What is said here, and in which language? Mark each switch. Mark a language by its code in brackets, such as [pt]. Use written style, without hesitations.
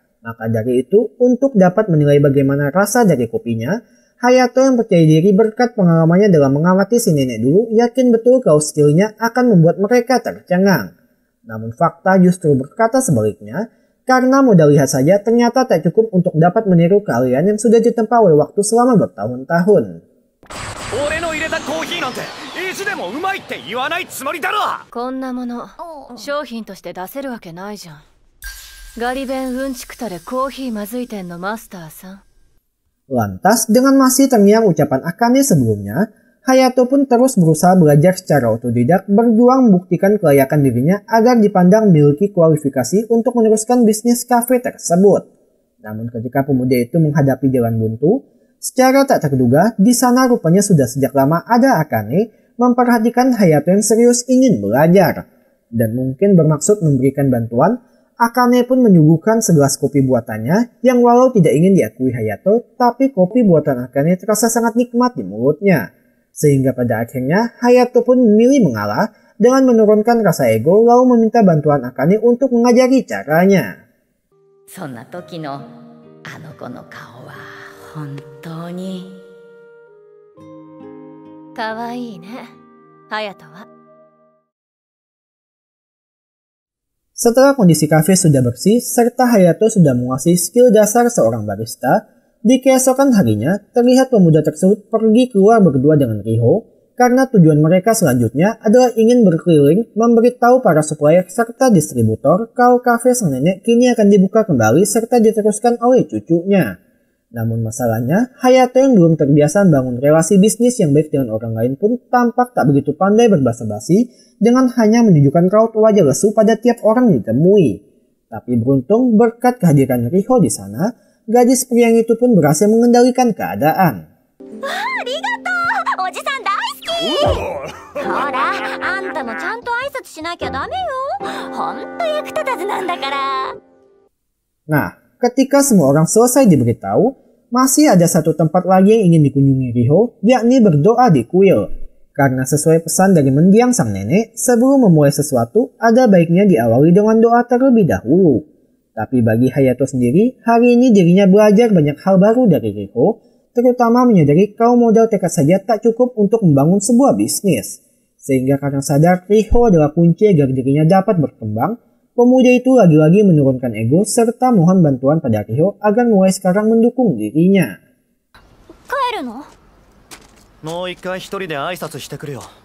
[id] Maka dari itu, untuk dapat menilai bagaimana rasa dari kopinya, Hayato yang percaya diri berkat pengalamannya dalam mengamati si nenek dulu yakin betul kalau skillnya akan membuat mereka tercengang. Namun fakta justru berkata sebaliknya, karena modal lihat saja ternyata tak cukup untuk dapat meniru keahlian yang sudah ditempa oleh waktu selama bertahun-tahun. [ja] 俺の入れたコーヒーなんて意地でもうまいって言わないつもりだろ。こんなもの商品として出せるわけないじゃん。ガリ弁うんちくたれコーヒーまずい店のマスターさん。 [id] Lantas, dengan masih terngiang ucapan Akane sebelumnya, Hayato pun terus berusaha belajar secara otodidak berjuang membuktikan kelayakan dirinya agar dipandang memiliki kualifikasi untuk meneruskan bisnis kafe tersebut. Namun ketika pemuda itu menghadapi jalan buntu, secara tak terduga di sana rupanya sudah sejak lama ada Akane memperhatikan Hayato yang serius ingin belajar. Dan mungkin bermaksud memberikan bantuan, Akane pun menyuguhkan segelas kopi buatannya yang walau tidak ingin diakui Hayato, tapi kopi buatan Akane terasa sangat nikmat di mulutnya. Sehingga pada akhirnya Hayato pun memilih mengalah dengan menurunkan rasa ego lalu meminta bantuan Akane untuk mengajari caranya. [ja] そんな時のあの子の顔は本当にかわいいね、Hayatoは。 [id] Setelah kondisi kafe sudah bersih serta Hayato sudah menguasai skill dasar seorang barista, di keesokan harinya terlihat pemuda tersebut pergi keluar berdua dengan Riho karena tujuan mereka selanjutnya adalah ingin berkeliling memberitahu para supplier serta distributor kalau kafe sang nenek kini akan dibuka kembali serta diteruskan oleh cucunya. Namun masalahnya, Hayato yang belum terbiasa membangun relasi bisnis yang baik dengan orang lain pun tampak tak begitu pandai berbasa-basi dengan hanya menunjukkan raut wajah lesu pada tiap orang yang ditemui. Tapi beruntung berkat kehadiran Riho di sana, gadis priang itu pun berhasil mengendalikan keadaan. [ja] Arigato! おじさん大好き！ほら、あんたもちゃんと挨拶しなきゃダメよ。ほんと役立たずなんだから。 [id] Nah, ketika semua orang selesai diberitahu, masih ada satu tempat lagi yang ingin dikunjungi Riho, yakni berdoa di kuil. Karena sesuai pesan dari mendiang sang nenek, sebelum memulai sesuatu, ada baiknya diawali dengan doa terlebih dahulu. Tapi bagi Hayato sendiri, hari ini dirinya belajar banyak hal baru dari Riho, terutama menyadari kalau modal tekad saja tak cukup untuk membangun sebuah bisnis. Sehingga karena sadar Riho adalah kunci agar dirinya dapat berkembang, pemuda itu lagi-lagi menurunkan ego serta mohon bantuan pada Riho agar mulai sekarang mendukung dirinya. [ja] 帰るの？もう一回一人で挨拶してくるよ。